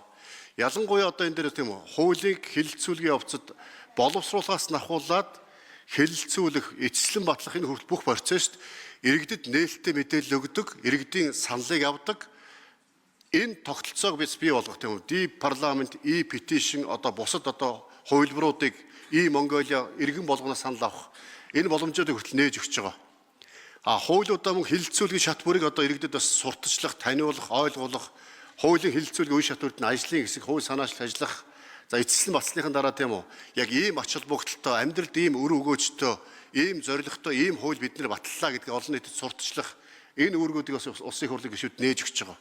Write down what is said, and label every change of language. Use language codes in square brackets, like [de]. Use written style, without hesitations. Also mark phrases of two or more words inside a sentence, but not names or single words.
[mn] Ялангуяа одоо энэ дээр тийм үү хуулийг хэлэлцүүлгийн явцад боловсруулахаас нахуулаад хэлэлцүүлэх, эцэслэн батлах энэ хүртэл бүх процесст иргэдэд нээлттэй мэдээлэл өгдөг, иргэдийн саналыг авдаг. Энэ тогтолцоог biz бий болгох тийм үү [en] deep parliament, [mn] e-petition одоо бусад одоо хувилбаруудыг e-Mongolia иргэн болгоноос санал авах энэ боломжуудыг хүртэл нээж өгч байгаа. Хуулиудаа мөн хэлэлцүүлгийн шат бүрийг одоо иргэдэд бас сурталчлах, таниулах, ойлгуулах хуулийн хэлэлцүүлгийн үе шатууд нь ажлын хэсэг хууль санаачлал ажиллах за эцэслэн батлсныхан дараа тийм үү яг ийм ач холбогдолтой амьдралд ийм өр өгөөжтэй ийм зоригтой ийм хууль бид нэр батллаа гэдгийг олон нийтэд сурталчлах энэ үүргүүдийг бас улсын хурлын гишүүд нээж өгч байгаа.